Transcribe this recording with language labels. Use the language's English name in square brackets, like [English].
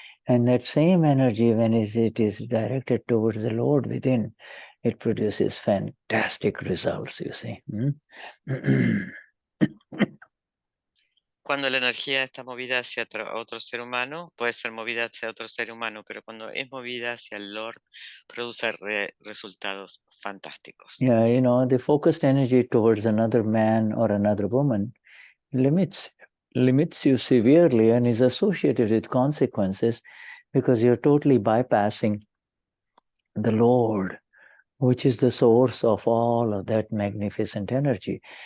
[English] And that same energy, when it is directed towards the Lord within, it produces fantastic results, you see. [Spanish] cuando la energía está movida hacia otro ser humano, puede ser movida hacia otro ser humano, pero cuando es movida hacia el Lord, produce resultados fantásticos. [English] Yeah, you know, the focused energy towards another man or another woman limits you severely and is associated with consequences because you're totally bypassing the Lord, which is the source of all of that magnificent energy.